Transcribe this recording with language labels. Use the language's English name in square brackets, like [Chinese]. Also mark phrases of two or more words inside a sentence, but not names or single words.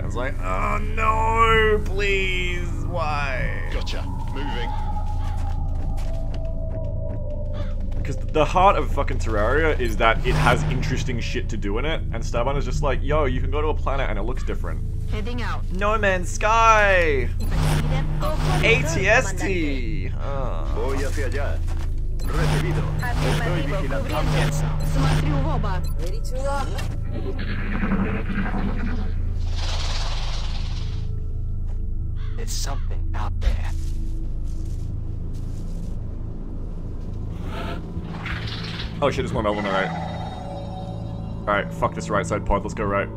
[English] I was like, oh no, please, why? Gotcha. Moving. Because the heart of fucking Terraria is that it has interesting shit to do in it, and Starbound is just like, yo, you can go to a planet and it looks different. Heading out. No Man's Sky! [Spanish] Ojo de ATST! Voy hacia allá. Recibido. Estoy Afirmativo, vigilando. cubriendo. [Russian] Смотрю в оба. [English] Ready to lock. There's something out there. Oh shit, there's more metal on the right. Alright, fuck this right side pod, let's go right.